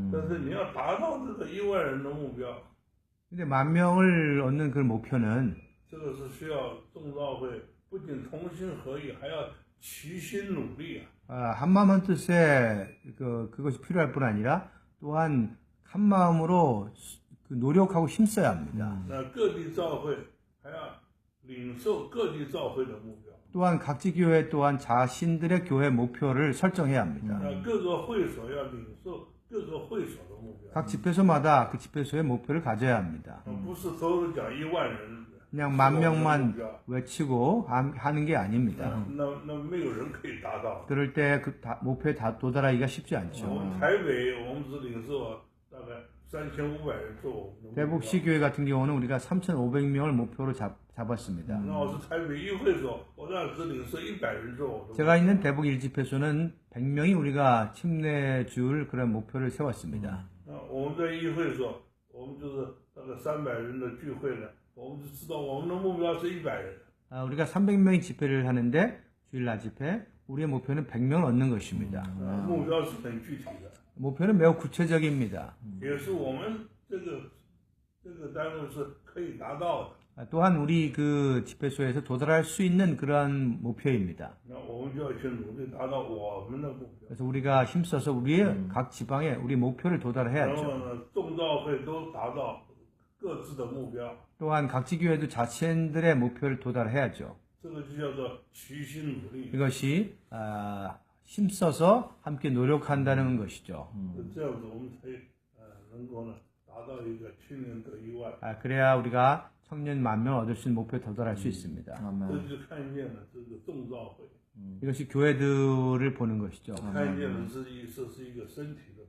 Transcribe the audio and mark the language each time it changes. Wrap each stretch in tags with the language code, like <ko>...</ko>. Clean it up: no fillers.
<zh>但是你要达到这个1万人的目标，</zh> <ko>근데 10,000명을 얻는 그 목표는</ko> <zh>这个是需要众召会不仅同心合意，还要齐心努力啊！</zh> <ko>한마음 한뜻에 그것이 필요할 뿐 아니라 또한 한 마음으로 노력하고 힘써야 합니다.</ko> <zh>那各地教会还要领受各地教会的目标，</zh> <ko>또한 각지 교회 또한 자신들의 교회 목표를 설정해야 합니다.</ko> <zh>那各个会所要领受各个会所的目标，</zh> <ko>각 집회소마다 그 집회소의 목표를 가져야 합니다.</ko> <zh>不是都是讲1万人，</zh> <ko>그냥</ko> <zh>是</zh> <ko>만</ko> <zh>我们的目</zh> <ko>명만</ko> <zh>标</zh> <ko>외치고 하는 게 아닙니다.</ko> <zh>那没有人可以达到。</zh> <ko>그럴 때 그 목표에 도달하기가 쉽지</ko> <zh>我</zh> <ko>않죠.</ko> <zh>们台北，我们只领受大概3500人做我们的目标。</zh> <ko>대북시 교회 같은 경우는 우리가 3,500명을 목표로 잡았습니다.</ko> <zh>那我是台北一会所，我那只领受100人做我的目标。</zh> <ko>제가 있는 대북 1집회소는 100명이 우리가 침례줄 그런 목표를 세웠습니다.</ko> <zh>我们在一会所，我们就是大概300人的聚会了，我们就知道我们的目标是100人。</zh> <ko>우리가 300명의 집회를 하는데 주일날 집회 우리의 목표는 100명을 얻는 것입니다.</ko> <zh>目标是很具体的，</zh> <ko>목표는 매우 구체적입니다.</ko> <zh>也是我们这个单位是可以达到的。</zh> <ko>또한 우리 그 집회소에서 도달할 수 있는 그러한 목표입니다.</ko> <zh>那我们就要去努力达到我们的目标。</zh> <ko>그래서 우리가 힘써서 우리의 각 지방에 우리 목표를</ko> <zh>然后</zh> <ko>도달해야죠.</ko> <zh>呢，众教会都达到各自的目标，</zh> <ko>또한 각 지교회도 자신들의 목표를 도달해야죠.</ko> <zh>这个就叫做齐心努力。</zh> <ko>이것이 힘써서 함께 노력한다는 것이죠.</ko> <zh>这样子我们才能够呢达到一个青年得1万。</zh> <ko>그래야 우리가 청년 10,000명을 얻을 수 있는 목표에 도달할 수 있습니다.</ko> <zh>这就看见了这个众教会，</zh> <ko>이것이 교회들을 보는 것이죠.</ko> <zh>看见了这是一个身体的，</zh>